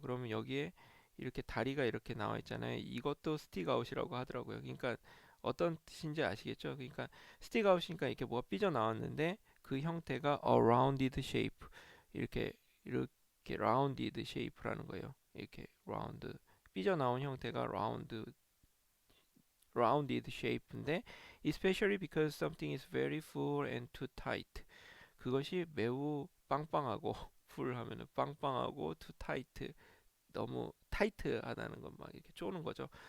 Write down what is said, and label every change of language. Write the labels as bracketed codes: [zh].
[ko] 그러면 여기에 이렇게 다리가 이렇게 나와 있잖아요. 이것도 stick out이라고 하더라고요. 그러니까 어떤 뜻인지 아시겠죠? 그러니까 stick out이니까 이렇게 뭐가 삐져나왔는데 그 형태가 [en] a rounded shape [ko] 이렇게 rounded shape라는 거예요. 이렇게 round 삐져나온 형태가 rounded shape인데 [en] especially because something is very full and too tight. [ko] 그것이 매우 빵빵하고 full 하면은 빵빵하고 too tight 너무 타이트하다는 것 막 이렇게 쪼는 거죠.